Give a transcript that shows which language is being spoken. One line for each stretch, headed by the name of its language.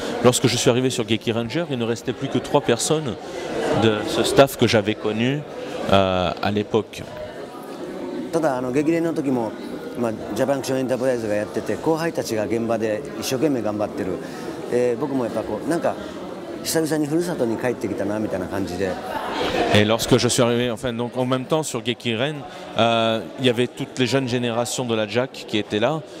French: Lorsque je suis arrivé sur Geki Ranger, il ne restait plus que 3 personnes de ce staff que j'avais connu à l'époque.
Japanese: ただ激励の時もジャパンアクションエンタープライズがやってて、後輩たちが現場で一生懸命頑張ってる、僕もやっぱなんか久々にふるさとに帰ってきたなみたいな感じで。
French: Et lorsque je suis arrivé, enfin, donc en même temps sur Gekiren, il y avait toutes les jeunes générations de la JAC qui étaient là.